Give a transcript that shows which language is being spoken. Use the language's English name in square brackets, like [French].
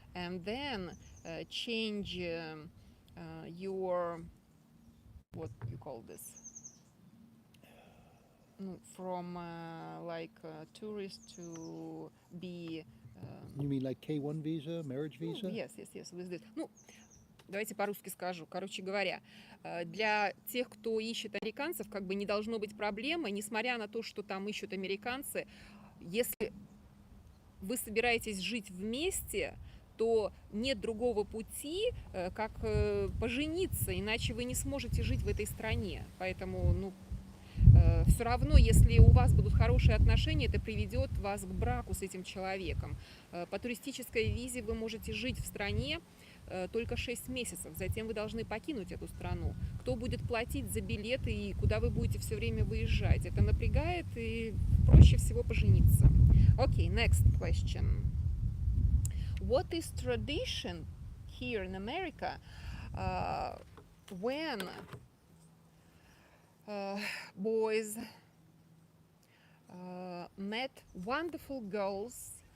[English] and then change your, what you call this, from like tourist to be You mean like K1 visa, marriage visa? yes, with this. [Russian] Ну, давайте по-русски скажу. Короче говоря, для тех, кто ищет американцев, как бы не должно быть проблемы, несмотря на то, что там ищут американцы, если вы собираетесь жить вместе, то нет другого пути, как пожениться, иначе вы не сможете жить в этой стране. Поэтому, ну, все равно, если у вас будут хорошие отношения, это приведет вас к браку с этим человеком. По туристической визе вы можете жить в стране только 6 месяцев, затем вы должны покинуть эту страну. Кто будет платить за билеты и куда вы будете все время выезжать? Это напрягает, и проще всего пожениться. [English] Okay, next question. What is tradition here in America when boys met wonderful girls?